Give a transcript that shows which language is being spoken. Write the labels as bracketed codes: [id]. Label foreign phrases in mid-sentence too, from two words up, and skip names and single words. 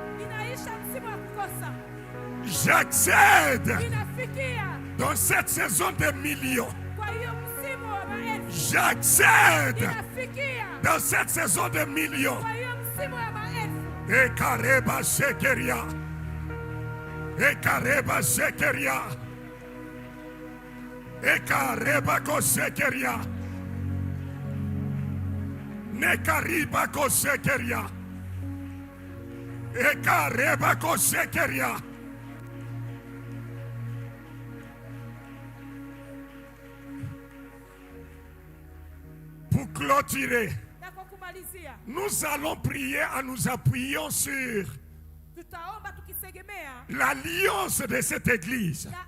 [fr] J'accède dans cette saison de millions. J'accède dans cette saison de millions. Et Kareba Shekeria. Et Kareba Shekeria. Et Kareba Kosekeria. Nekariba Kosekeria. Et Kareba Kosekeria. Pour clôturer, nous allons prier en nous appuyant sur l'alliance de cette église.